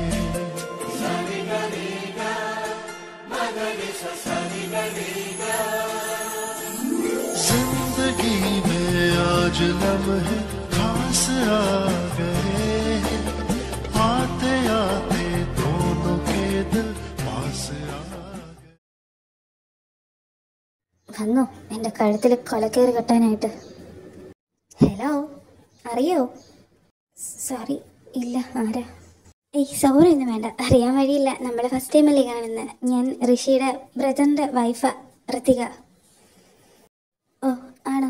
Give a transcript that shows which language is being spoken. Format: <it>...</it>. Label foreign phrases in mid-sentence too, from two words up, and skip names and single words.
<hi>जिंदगी में आज लम्हे खास आ गए, आते आते दोनों के दिल पास आ गए।</hi> <ml>വന്നോ എൻ്റെ കഴുത്തിൽ കൊലക്കേറ് കെട്ടാനായിട്ട്? ഹലോ, അറിയോ? സോറി, ഇല്ല. ആരാ? സോറി ഒന്നും വേണ്ട, അറിയാൻ വഴിയില്ല. നമ്മൾ ഫസ്റ്റ് ടൈമല്ലേ കാണുന്നത്. ഞാൻ ഋഷിയുടെ ബ്രദറിൻ്റെ വൈഫാ, ഋതിക. ഓ ആണോ?</ml>